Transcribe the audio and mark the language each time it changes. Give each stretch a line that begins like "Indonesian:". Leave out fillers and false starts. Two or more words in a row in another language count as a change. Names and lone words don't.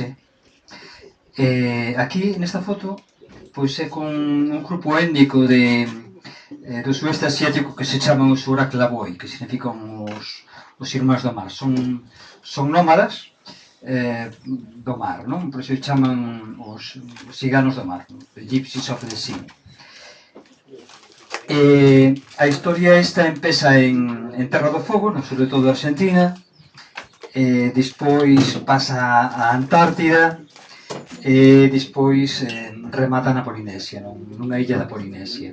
Galician: Aquí, nesta foto, pois é con un grupo étnico do sudeste asiático que se chaman os Uraklavoi, que significan os irmáns do mar. Son nómadas do mar, non? Por iso chaman os ciganos do mar,
English: the Gypsies of the Sea.
Galician: A historia esta empeza en Terra do Fogo, no sur de toda Argentina, despois pasa a Antártida e despois remata na Polinesia, nunha illa da Polinesia.